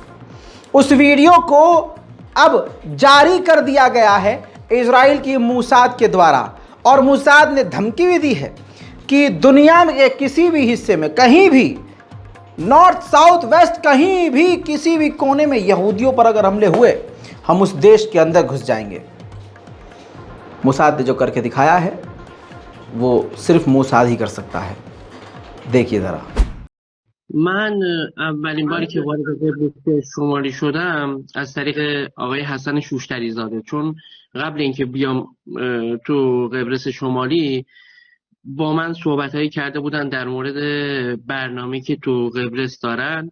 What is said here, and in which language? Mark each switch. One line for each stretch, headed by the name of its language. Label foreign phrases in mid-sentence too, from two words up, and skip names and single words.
Hindi: उस वीडियो को अब जारी कर दिया गया है इजराइल की मूसाद के द्वारा, और मूसाद ने धमकी भी दी है कि दुनिया में किसी भी हिस्से में, कहीं भी,
English: north south west,
Hindi: कहीं भी किसी भी कोने में यहूदियों पर अगर हमले हुए, हम उस देश के अंदर घुस जाएंगे। मूसाद ने जो करके दिखाया है वो सिर्फ मूसाद ही कर सकता है। देखिए जरा।
Persian: من اولین باری که وارد قبرس شمالی شدم از طریق آقای حسن شوشتری زاده، چون قبل اینکه بیام تو قبرس شمالی با من صحبت‌هایی کرده بودن در مورد برنامه‌ای که تو قبرس دارن.